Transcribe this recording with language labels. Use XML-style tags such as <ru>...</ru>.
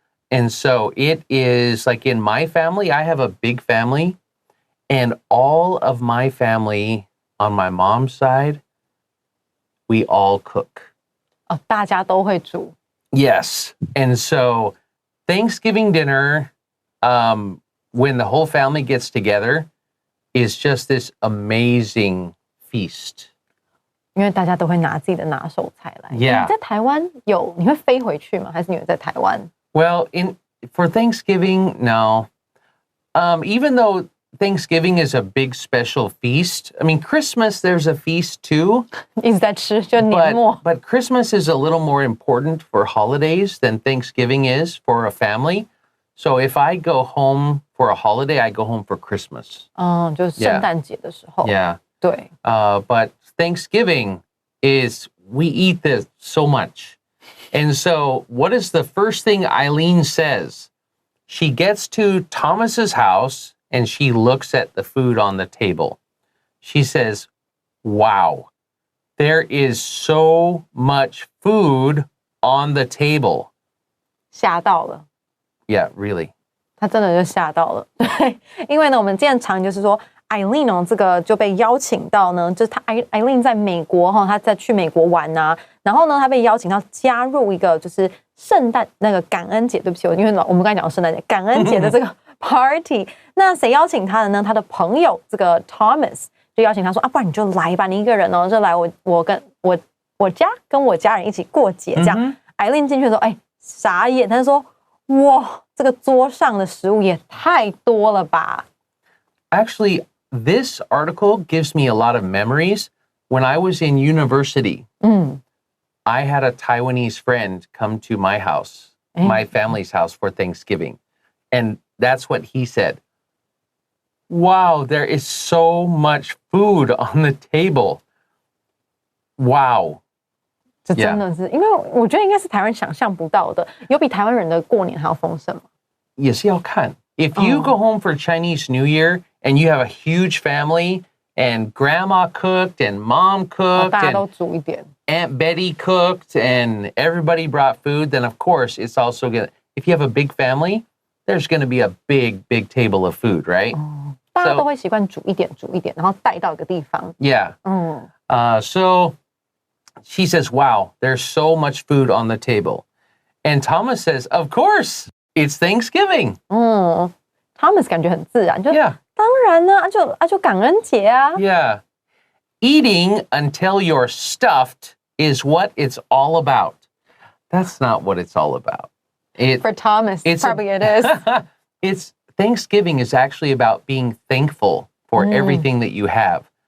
<en>And so it is like in my family, I have a big family, and all of my family on my mom's side, we all cook.</en> <zh>大家都会煮。</zh> <en>Yes. And so Thanksgiving dinner, when the whole family gets together, is just this amazing feast.</en> <zh>因为大家都会拿自己的拿手菜来。</zh> <en>Yeah.</en> <zh>你在台湾你会飞回去吗？还是你会在台湾？</zh> <en>Well, for Thanksgiving, no. Even though Thanksgiving is a big special feast. I mean, Christmas, there's a feast too.</en> <zh>一直在吃，就年末。</zh> <en>But Christmas is a little more important for holidays than Thanksgiving is for a family. So if I go home for a holiday, I go home for Christmas.</en> <zh>就是圣诞節的時候。</zh> <en>Yeah.</en> <zh>對。</zh> <en>But Thanksgiving is, we eat this so much. And so what is the first thing Eileen says? She gets to Thomas's house and she looks at the food on the table. She says, wow, there is so much food on the table.</en> <zh>嚇到了。</zh> <en>Yeah, really.</en> <zh>他真的就吓到了。对，因为呢，我们今天常就是说 ，Eileen 哦，这个就被邀请到呢，就是Eileen 在美国哈，她在去美国玩啊，然后呢，她被邀请到加入一个就是圣诞那个感恩节，对不起，因为我们刚才讲圣诞节，感恩节的这个 party，那谁邀请她的呢？她的朋友这个 Thomas 就邀请她说啊，不然你就来吧，你一个人哦，就来我跟我家跟我家人一起过节这样。 Eileen 进去的时候，哎，傻眼，她就说哇。这个桌上的食物也太多了吧</zh> <en>Actually, this article gives me a lot of memories. When I was in university, I had a Taiwanese friend come to my house, my family's house for Thanksgiving. And that's what he said. Wow, there is so much food on the table. Wow.</en> <zh>这真的是，因为我觉得应该是台湾想象不到的，有比台湾人的过年还要丰盛吗？也是要看。</zh> <en>If you go home for Chinese New Year and you have a huge family and grandma cooked and mom cooked</en> <zh>大家都煮一点</zh> <en>Aunt Betty cooked and everybody brought food, then of course it's also gonna, if you have a big family, there's gonna be a big table of food, right?</en> <zh>大家都会习惯煮一点，然后带到一个地方。</zh> <en>Yeah. So she says, wow, there's so much food on the table. And Thomas says, of course, it's Thanksgiving.</en> <zh>Thomas 感觉很自然，就</zh> <en>Yeah.</en> <zh>当然呢，就感恩节啊。</zh> <en>Yeah. Eating until you're stuffed is what it's all about. That's not what it's all about. For Thomas, probably it is. Thanksgiving is actually about being thankful for everything that you have.</en>